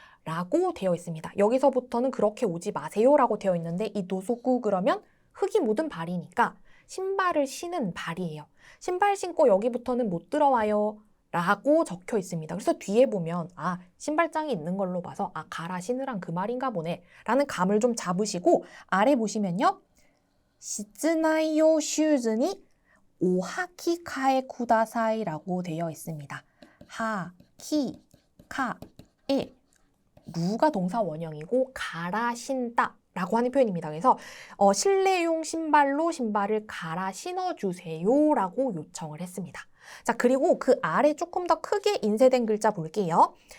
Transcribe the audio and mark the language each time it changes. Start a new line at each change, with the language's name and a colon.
Korean: 라고 되어 있습니다. 여기서부터는 그렇게 오지 마세요 라고 되어 있는데 이 노소쿠 그러면 흙이 묻은 발이니까 신발을 신은 발이에요. 신발 신고 여기부터는 못 들어와요 라고 적혀 있습니다. 그래서 뒤에 보면 아, 신발장이 있는 걸로 봐서 아, 가라 신으란 그 말인가 보네 라는 감을 좀 잡으시고 아래 보시면요.
Japanese: 室内用シューズにお履き替えください
Korean: 라고 되어 있습니다. 하, 키, 카, 에 루가 동사 원형이고 갈아 신다 라고 하는 표현입니다. 그래서 실내용 신발로 신발을 갈아 신어주세요 라고 요청을 했습니다. 자, 그리고 그 아래 조금 더 크게 인쇄된 글자 볼게요.